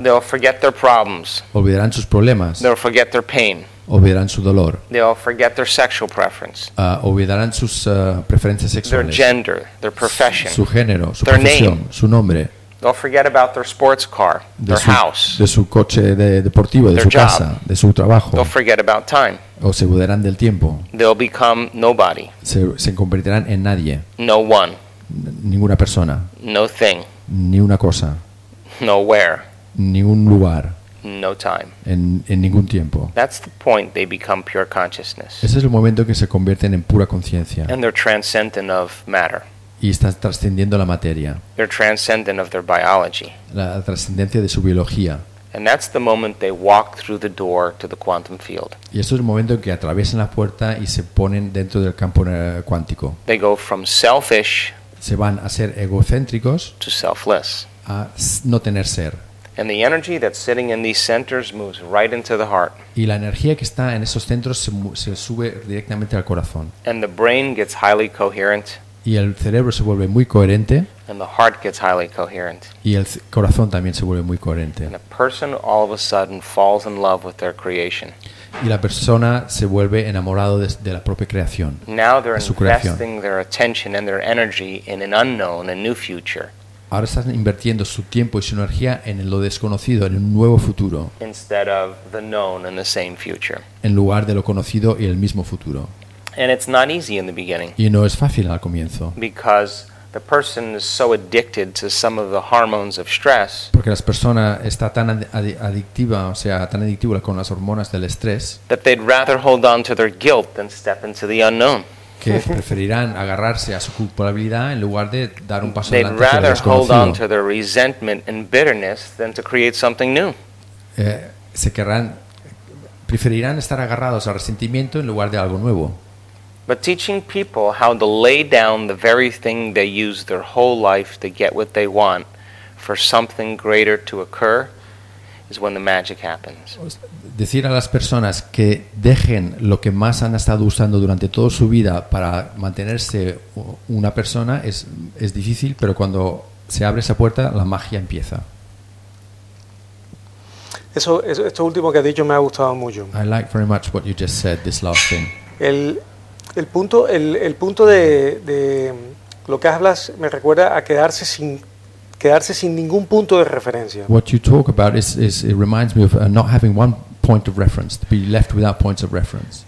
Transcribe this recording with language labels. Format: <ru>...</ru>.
<en>They'll forget their problems.</en> <es>Olvidarán sus problemas.</es> <en>They'll forget their pain.</en> <es>Olvidarán su dolor.</es> <en>They'll forget their sexual preference.</en> <es>Olvidarán sus preferencias sexuales.</es> <en>Their gender, their profession.</en> <es>Su género, su profesión, su nombre.</es> <en>They'll forget about their sports car, their house.</en> <es>De su coche de deportivo, de su casa, de su trabajo.</es> <en>They'll forget about time.</en> <es>O se olvidarán del tiempo.</es> <en>They'll become nobody.</en> <es>Se convertirán en nadie.</es> <en>No one.</en> <es>Ninguna persona.</es> <en>No thing.</en> <es>Ni una cosa.</es> <en>Nowhere.</en> <es>Ni un lugar.</es> <en>No time.</en> <es>En ningún tiempo.</es> <en>That's the point they become pure consciousness.</en> <es>Ese es el momento en que se convierten en pura conciencia.</es> <en>And they're transcendent of matter.</en> <es>Y están trascendiendo la materia.</es> <en>They're transcendent of their biology.</en> <es>La trascendencia de su biología.</es> <en>And that's the moment they walk through the door to the quantum field.</en> <es>Y eso es el momento en que atraviesan la puerta y se ponen dentro del campo cuántico.</es> <en>They go from selfish.</en> <es>Se van a ser egocéntricos.</es> <en>To selfless.</en> <es>A no tener ser.</es> <en>And the energy that's sitting in these centers moves right into the heart.</en> <es>Y la energía que está en esos centros se sube directamente al corazón.</es> <en>And the brain gets highly coherent.</en> <es>Y el cerebro se vuelve muy coherente.</es> <en>And the heart gets highly coherent.</en> <es>Y el corazón también se vuelve muy coherente.</es> <en>And a person all of a sudden falls in love with their creation.</en> <es>Y la persona se vuelve enamorado de la propia creación.</es> <en>Now they're investing their attention and their energy in an unknown, a new future.</en> <es>Ahora están invirtiendo su tiempo y su energía en lo desconocido, en un nuevo futuro.</es> <en>Instead of the known and the same future.</en> <es>En lugar de lo conocido y el mismo futuro.</es> <en>And it's not easy in the beginning.</en> <es>Y no es fácil al comienzo.</es> <en>Because the person is so addicted to some of the hormones of stress.</en> <es>Porque la persona está tan adictiva, o sea, tan adictiva con las hormonas del estrés.</es> <en>That they'd rather hold on to their guilt than step into the unknown.</en> <es>Que preferirán agarrarse a su culpabilidad en lugar de dar un paso adelante.</es> <en>They'd rather hold on to their resentment and bitterness than to create something new.</en> <es>Preferirán estar agarrados al resentimiento en lugar de algo nuevo.</es> <en>But teaching people how to lay down the very thing they use their whole life to get what they want for something greater to occur is when the magic happens.</en> <es>Decir a las personas que dejen lo que más han estado usando durante toda su vida para mantenerse una persona es difícil, pero cuando se abre esa puerta, la magia empieza. Eso, esto último que ha dicho me ha gustado mucho.</es> <en>I like very much what you just said, this last thing.</en> <es>El punto de lo que hablas me recuerda a quedarse sin ningún punto de referencia.</es> <en>What you talk about is it reminds me of not having one point of reference, to be left without points of reference.</en>